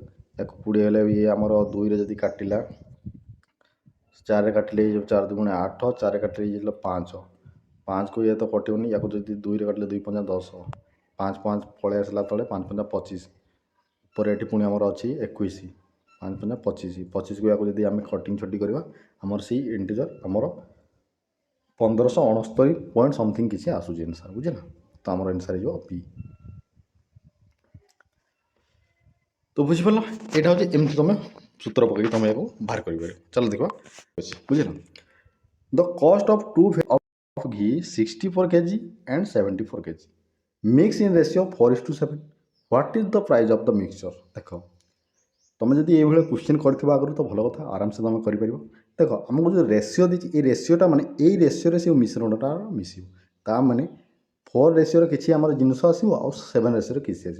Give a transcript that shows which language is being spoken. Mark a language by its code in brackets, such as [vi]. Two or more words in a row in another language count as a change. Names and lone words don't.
[or] ୟାକୁ 20 ହେଲେ ଇଏ ଆମର 2ରେ ଯଦି କାଟିଲା, 4ରେ କାଟିଲେ ହେଇଯିବ 4 ଦୁଗୁଣେ 8, 4ରେ କାଟିଲେ ହେଇଯିବ 5, 5କୁ ଇଏ ତ କଟିବନି, ୟାକୁ ଯଦି 2ରେ କାଟିଲେ 2 ପଞ୍ଚା 10, 5 5 ପଳେଇ ଆସିଲା ତଳେ, 5 ପଞ୍ଚା 25, ଉପରେ ଏଠି ପୁଣି ଆମର ଅଛି 21, 5 ପଞ୍ଚା 25, 25କୁ ୟାକୁ ଯଦି ଆମେ କଟିଂ ଛଟି କରିବା, ଆମର ସେଇ ଇଣ୍ଟିଜର ଆମର 1569 [en] point something [or] କିଛି ଆସୁଛି ଆନ୍ସର୍, ବୁଝିଲା। ତ ଆମର ଆନ୍ସର୍ ହେଇଯିବ ପି। তো ବୁଝିପାରିଲ, ଏଇଟା ହେଉଛି ଏମିତି ତୁମେ ସୂତ୍ର ପକାଇକି ତୁମେ ଏହାକୁ ବାହାର କରିପାରିବ। ଚାଲ ଦେଖିବା, ବୁଝିଲ। [en] the cost of two of ghee 64 kg and 74 kg mix in ratio 4:7, what is the price of the mixture. [or] ଦେଖ, ତୁମେ ଯଦି ଏଇଭଳିଆ କ୍ୱେଶ୍ଚିନ୍ କରିଥିବ ଆଗରୁ ତ ଭଲ କଥା, ଆରାମସେ ତୁମେ କରିପାରିବ। ଦେଖ, ଆମକୁ ଯେଉଁ ରେସିଓ ଦେଇଛି, ଏଇ ରେସିଓଟା ମାନେ ଏଇ ରେସିଓରେ ସେ ମିଶ୍ରଣଟା ମିଶିବ। ତା ମାନେ 4 ରେସିଓର କିଛି ଆମର ଜିନିଷ ଆସିବ, ଆଉ 7 ରେସିଓର କିଛି ଆସିବ।